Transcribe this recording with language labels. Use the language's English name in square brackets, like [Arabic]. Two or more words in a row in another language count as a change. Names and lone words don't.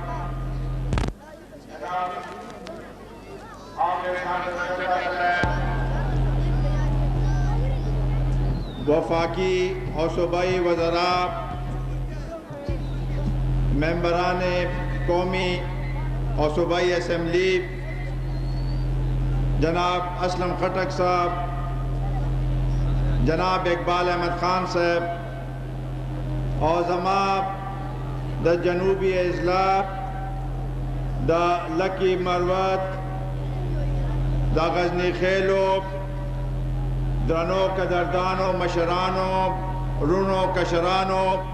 [Urdu] وفاقی اور صوبائی وزراء, ممبران قومی اور صوبائی اسمبلی, [Pashto] جناب اسلم خٹک صاحب, جناب اقبال احمد خان صاحب, عظماء دا جنوبی اضلاع, دا لکی مروت, دا غزنی خیلو, درنو قدردانو مشرانو, رونو کشرانو,